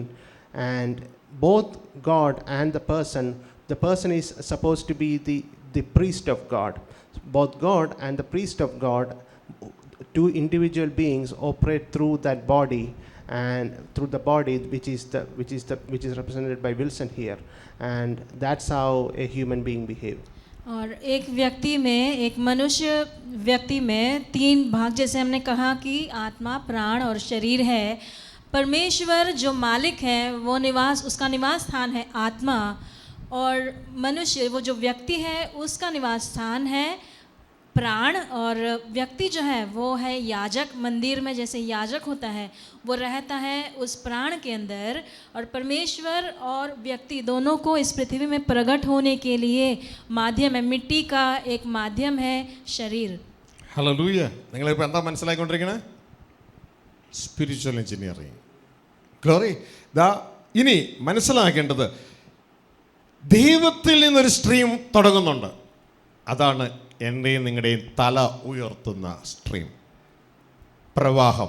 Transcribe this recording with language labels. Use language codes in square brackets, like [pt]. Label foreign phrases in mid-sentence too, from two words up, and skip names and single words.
[en] And both God and the person is supposed to be the priest of God. Both God and the priest of God, 2 individual beings operate through that body, and through the body which is represented by Wilson here. And that's how a human being behaves. [hi] और एक व्यक्ति में, एक मनुष्य व्यक्ति में 3 भाग, जैसे हमने कहा कि आत्मा, प्राण और शरीर है। परमेश्वर जो मालिक है वो उसका निवास स्थान है आत्मा, और मनुष्य वो जो व्यक्ति है उसका निवास स्थान है प्राण। और व्यक्ति जो है वो है याजक। मंदिर में जैसे याजक होता है वो रहता है उस प्राण के अंदर, और परमेश्वर और व्यक्ति दोनों को इस पृथ्वी में प्रकट होने के लिए माध्यम है, मिट्टी का एक माध्यम है शरीर। [ml] ഹല്ലേലൂയ. നിങ്ങളിപ്പോൾ എന്താ മനസ്സിലാക്കിക്കൊണ്ടിരിക്കണേ? [en] spiritual engineering. glory. [ml] ഇനി മനസ്സിലാക്കേണ്ടത്, ദൈവത്തിൽ നിന്നൊരു സ്ട്രീം തുടങ്ങുന്നുണ്ട്. അതാണ് എൻ്റെയും നിങ്ങളുടെയും തല ഉയർത്തുന്ന സ്ട്രീം, പ്രവാഹം.